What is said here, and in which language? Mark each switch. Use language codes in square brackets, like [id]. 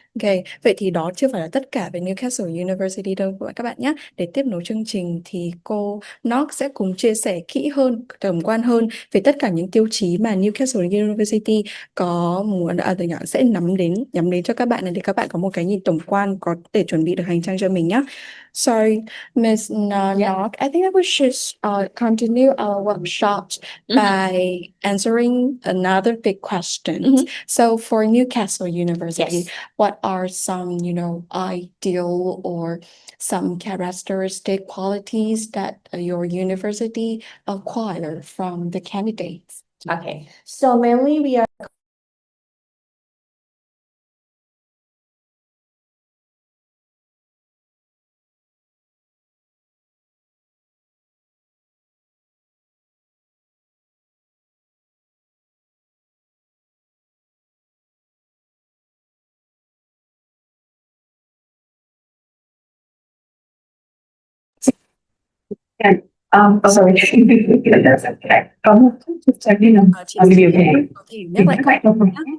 [vi] Ok, vậy thì đó chưa phải là tất cả về Newcastle University đâu các bạn nhé. Để tiếp nối chương trình thì cô Knox sẽ cùng chia sẻ kỹ hơn, tổng quan hơn về tất cả những tiêu chí mà Newcastle University có muốn sẽ nhắm đến cho các bạn này, để các bạn có một cái nhìn tổng quan có thể chuẩn bị được hành trang cho mình nhé. [en] Sorry, Miss Knock, I think that we should continue our workshop by answering another big question. So for Newcastle University, what are some, ideal or some characteristic qualities that your university acquire from the candidates? Okay, so mainly we are sorry. That's okay. [vi] Chị có thể nhắc lại câu hỏi nhé.